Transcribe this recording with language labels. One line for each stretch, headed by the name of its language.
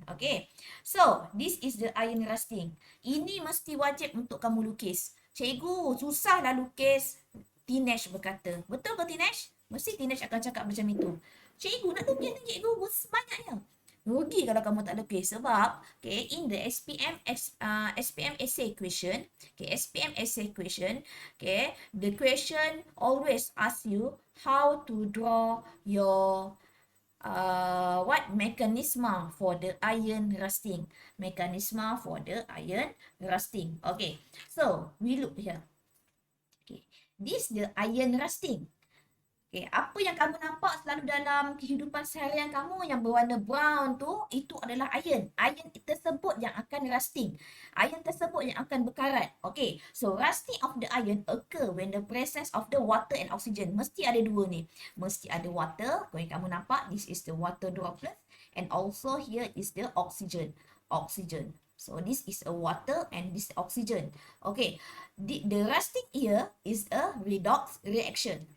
English: Okay, so this is the iron rusting.
Malay: Ini mesti wajib untuk kamu lukis. Cikgu, susahlah lukis. Tinesh berkata. Betul ke Tinesh? Mesti teenage akan cakap macam itu. Cikgu nak lukis ni cikgu, sebanyaknya. Rugi kalau kamu tak lukis sebab
English: okay, in the SPM essay question, okay, SPM essay question, okay, the question always ask you how to draw your what mechanism for the iron rusting. Mechanism for the iron rusting. Okay, so we look here. Okay, this the iron rusting.
Malay: Okay, apa yang kamu nampak selalu dalam kehidupan seharian kamu yang berwarna brown tu, itu adalah iron. Iron tersebut yang akan rusting. Iron tersebut yang akan berkarat.
English: Okay, so rusting of the iron occur when the presence of the water and oxygen.
Malay: Mesti ada dua ni. Mesti ada water. Kalau kamu nampak,
English: this is the water droplet. And also here is the oxygen. Oxygen. So this is a water and this oxygen. Okay, the rusting here is a redox reaction.